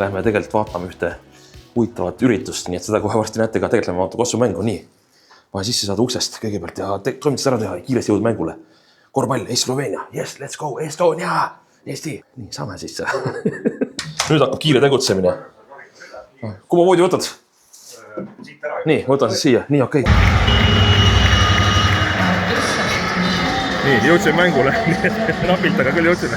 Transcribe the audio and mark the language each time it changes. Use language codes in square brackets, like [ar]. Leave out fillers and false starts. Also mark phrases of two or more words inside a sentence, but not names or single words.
[et] lähme tegelikult vaatame ühte huvitavat üritust, nii et seda kohe varsti näete ka, tegelikult lähme vaatame kossumängu, nii. Vahe sisse saada uksest kõigepealt ja toimitust ära teha ja kiiresti jõud mängule. Korvpall, Sloveenia, [en] yes, let's go, [et] Estonia, Eesti. Nii, saame sisse. Nüüd hakkab kiire tegutsemine. Kui ma voodi võtad? Nii, võtan siis siia, nii okei. Nii, jõudsime mängule, napilt, aga küll jõudsime.